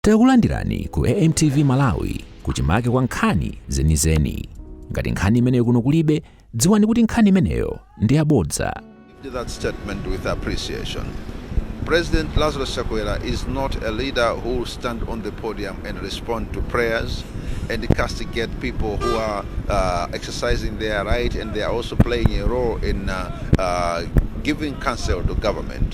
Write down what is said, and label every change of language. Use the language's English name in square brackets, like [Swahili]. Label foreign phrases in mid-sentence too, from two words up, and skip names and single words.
[Nyanja] Takulandirani ku AMTV Malawi kuchimake kwa nkhani zenizeni. Ngati nkhani imeneyo kuno kulibe, dziwani kuti nkhani imeneyo ndi yabodza. [English] That statement with appreciation. President Chakwera is not a leader who will stand on the podium and respond to prayers and castigate people who are exercising their right, and they are also playing a role in giving counsel to government.